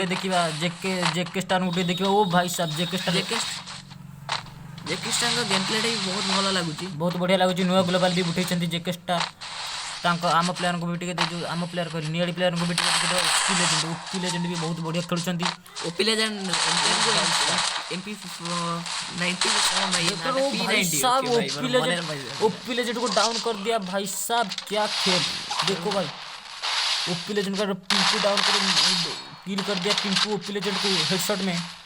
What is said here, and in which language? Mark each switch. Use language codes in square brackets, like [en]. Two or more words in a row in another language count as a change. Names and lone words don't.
[or] ଗୋଟେ ଦେଖିବା। ଜେକେ ଷ୍ଟାର ଗୋଟେ ଦେଖିବା। ଓ [hi] भाई साब [or] ଜେକେ ଷ୍ଟାର ଜେକିଷ୍ଟାଙ୍କ ଗେମ୍ ପ୍ଲେଟା ବି ବହୁତ ଭଲ ଲାଗୁଛି। ବହୁତ ବଢ଼ିଆ ଲାଗୁଛି। ନୂଆ ଗ୍ଲୋବାଲ ବି ଉଠେଇଛନ୍ତି ଜେକେ ଷ୍ଟାର। ତାଙ୍କ ଆମ ପ୍ଲେୟାରଙ୍କୁ ବି ଟିକେ ଦେଇଛୁ। ଆମ ପ୍ଲେୟାର କହିଲି ନିଆଳି ପ୍ଲେୟାରଙ୍କୁ ବି ଟିକେ ଓପି ଲେଜେଣ୍ଡ ବି ବହୁତ ବଢ଼ିଆ ଖେଳୁଛନ୍ତି। ଓପି ଲେଜେଣ୍ଡ MP 90 [hi] ओपी लेजेंड को डाउन कर दिया भाई साहब। क्या खेल देखो भाई। ओपी लेजेंड का पिंकू डाउन कर किल कर दिया। पिंकू ओपी लेजेंड को हेडशॉट में